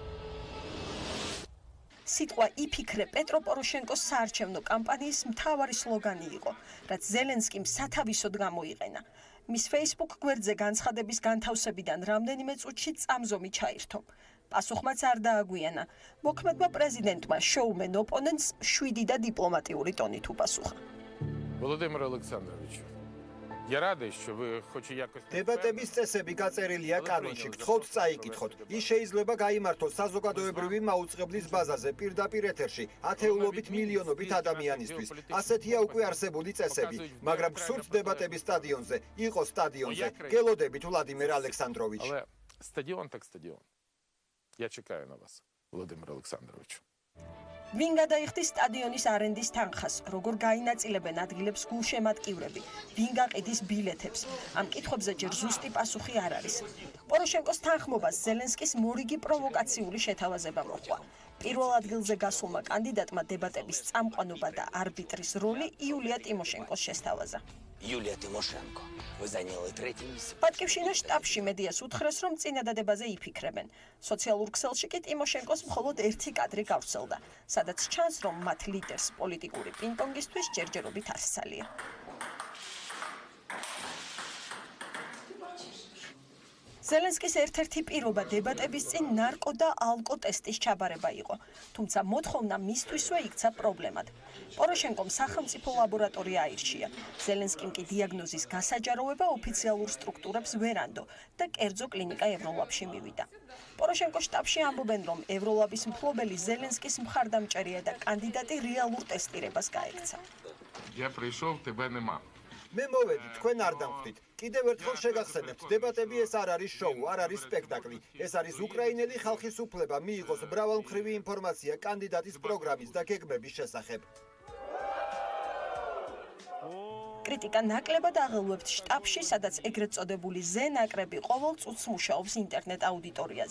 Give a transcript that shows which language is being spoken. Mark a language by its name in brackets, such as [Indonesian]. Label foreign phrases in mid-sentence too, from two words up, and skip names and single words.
[Georgian] სიტყვა იფიქრე პეტრო პოროშენკოს საარჩევნო კამპანიის მთავარი სლოგანი იყო, რაც ზელენსკიმ სათავისოდ გამოიყენა. მის Facebook გვერდზე განცხადების განთავსებიდან რამდენიმე წუთში წამზომი ჩაირთო. პასუხმაც არ დააგვიანა. მოქმედმა პრეზიდენტმა შოუმენ ოპონენტს 7 და დიპლომატიური ტონით უპასუხა. [Ukrainian] Володимир Олександрович, я радий, що ви хоч якось [Georgian] დებატების წესები გაწერილია კანონში. გთხოვთ წაიკითხოთ. ის შეიძლება გაიმართოს საზოგადოებრივი მაუწყებლის ბაზაზე პირდაპირ ეთერში, ათეულობით მილიონობით ადამიანისთვის. ასეთია უკვე არსებული წესები, მაგრამ გსურთ დებატების სტადიონზე, იყო სტადიონზე. გელოდებით ვლადიმერ ალექსანდროვიჩ. [Ukrainian] Але стадіон так стадіон. Я чекаю на вас, Володимир Олександрович. [Georgian] ვინ გადაიხდის სტადიონის არენდის თანხას, როგორ გაინაწილებენ ადგილებს გულშემატკივრები, ვინ გაყიდის ბილეთებს. ამ კითხვებზე ჯერ ზუსტი პასუხი არ არის. პოროშენკოს თანხმობას ზელენსკის მორიგი პროვოკაციული შეთავაზება მოჰყვა. პირველ ადგილზე გასულმა კანდიდატმა დებატების წამყვანობა და არბიტრის როლი იულია ტიმოშენკოს შესთავაზა. [Russian] Юлия Тимошенко. Вы заняли третье место. [Georgian] პატკივშინა შტაბში მედიას უთხრეს, რომ წინადადებაზე იფიქრებენ. სოციალურ ქსელში კი ტიმოშენკოს მხოლოდ ერთი კადრი გავრცელდა, სადაც ჩანს, რომ მათ ლიდერს პოლიტიკური პინგ-პონგისთვის ჯერჯერობით ასცალია. ზელენსკის ერთ-ერთი პირობა დებატების წინ ნარკო და ალკო ტესტის ჩაბარება იყო, თუმცა მოთხოვნა მისთვისვე იქცა პრობლემად. პოროშენკომ სახელმწიფო ლაბორატორია აირჩია. ზელენსკიმ კი დიაგნოზის გასაჯაროვება ოფიციალურ სტრუქტურებს ვერ ანდო და კერძო კლინიკა ევროლაბში მივიდა. პოროშენკოს შტაბში ამბობენ, რომ ევროლაბის მფლობელი ზელენსკის მხარდამჭერია და კანდიდატი რეალურ ტესტირებას გაექცა. [Ukrainian] Я прийшов, тебе нема. [Georgian] მე მოვედი, თქვენ არ დამხვდით. კიდევ ერთხელ შეგახსენებთ, დებატები ეს არ არის შოუ, არ არის სპექტაკლი. ეს არის უკრაინელი ხალხის უფლება მიიღოს მრავალმხრივი ინფორმაცია კანდიდატის პროგრამის და გეგმების შესახებ. კრიტიკა ნაკლებად აღელვებთ შტაბში, სადაც ეგრეთ წოდებული ზე ნაკრები ყოველ წუთს მუშაობს ინტერნეტ აუდიტორიაზე.